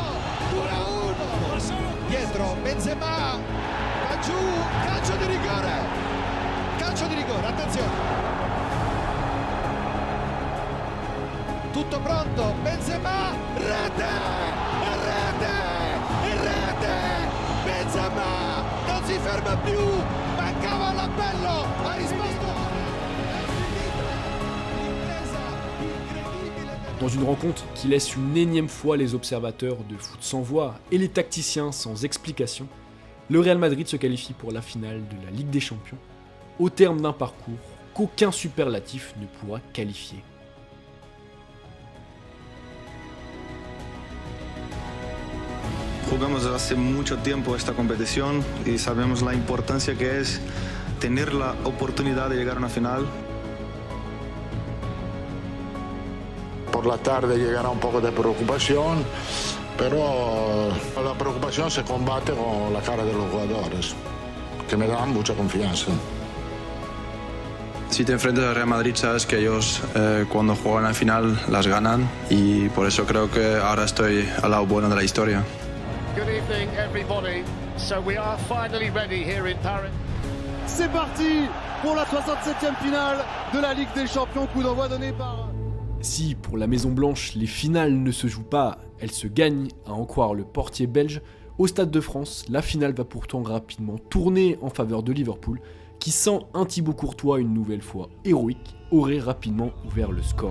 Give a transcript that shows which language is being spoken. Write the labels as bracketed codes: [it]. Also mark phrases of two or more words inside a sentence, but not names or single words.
[it] 1-1, dietro Benzema, va giù, calcio di rigore, attenzione, tutto pronto, Benzema, rete, Benzema, non si ferma più, mancava l'appello, ha risposto. [fr] Dans une rencontre qui laisse une énième fois les observateurs de foot sans voix et les tacticiens sans explication, le Real Madrid se qualifie pour la finale de la Ligue des Champions, au terme d'un parcours qu'aucun superlatif ne pourra qualifier. [es] Jugamos hace mucho tiempo esta competición y sabemos la importancia que es tener la oportunidad de llegar a una final. Por la tarde llegará un poco de preocupación, pero la preocupación se combate con la cara de los jugadores, que me dan mucha confianza. Si te enfrentas al Real Madrid sabes que ellos cuando juegan la final las ganan y por eso creo que ahora estoy al lado bueno de la historia. [en] Good evening everybody, so we are finally ready here in Paris. [fr] C'est parti pour la 67e finale de la Ligue des Champions, coup d'envoi donné par... Si, pour la Maison Blanche, les finales ne se jouent pas, elles se gagnent, à en croire le portier belge, au Stade de France, la finale va pourtant rapidement tourner en faveur de Liverpool, qui sent un Thibaut Courtois une nouvelle fois héroïque, aurait rapidement ouvert le score.